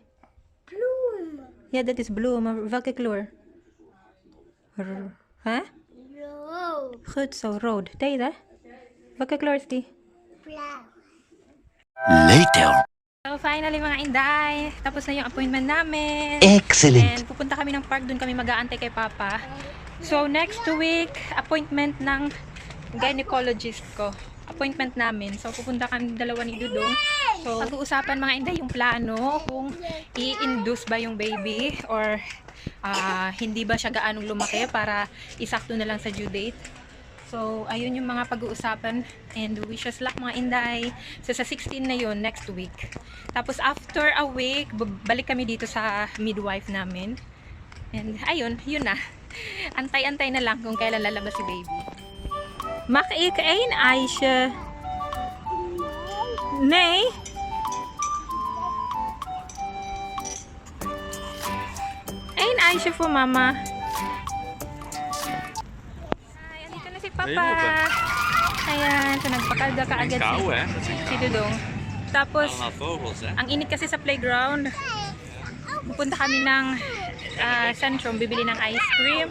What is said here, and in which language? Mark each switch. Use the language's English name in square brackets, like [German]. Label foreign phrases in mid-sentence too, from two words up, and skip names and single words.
[Dutch] Bloem. Ja, dat is blue, maar welke kleur? Huh? Rood. Goed zo, rood. Deze? Welke kleur is die? Blauw. [English] Later. So, finally [Filipino] mga Inday, tapos na yung appointment namin. [English] Excellent. [Filipino] And pupunta kami ng park, doon kami mag-aantay kay Papa. So, [English] next week, [Filipino] appointment ng gynecologist ko. Appointment namin. So, pupunta kami dalawa ni Dodong. So, pag-uusapan mga Inday yung plano kung i-induce ba yung baby or hindi ba siya gaanong lumaki para isakto na lang sa [English] due date. [Filipino] So, ayun yung mga pag-uusapan [English] and wish us luck [Filipino] mga Inday. So, sa 16 na yun, [English] next week. [Filipino] Tapos, [English] after a week, [Filipino] balik kami dito sa midwife namin. And, ayun, yun na. Antay-antay na lang kung kailan lalabas si baby. [Dutch] Mag ik één ijsje? Nee? Eén ijsje voor mama. [Filipino] Ay, andito na si Papa. Ayan, so nagpakalda ka agad si Dodong. Tapos, ang init kasi sa playground. Pupunta kami ng Centrum, bibili ng ice cream.